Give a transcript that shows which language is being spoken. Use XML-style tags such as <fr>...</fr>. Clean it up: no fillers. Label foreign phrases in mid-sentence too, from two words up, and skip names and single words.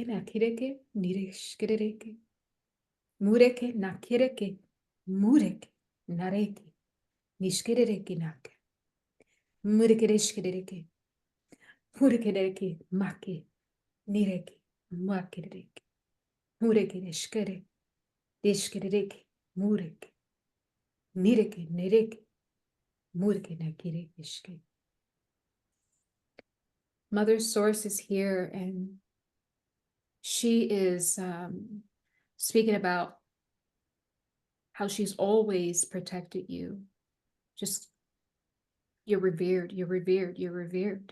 <en>nakireke, nire shkireke, mureke nakireke, mureke, nareke, nishkireke nake, mureke shkireke, mureke make, nireke, makireke, mureke shkere, dishkireke, mureke, nireke, nireke, mureke nakireke shke. Mother Source is here, and she is speaking about how she's always protected you. Just, you're revered, you're revered, you're revered.</en>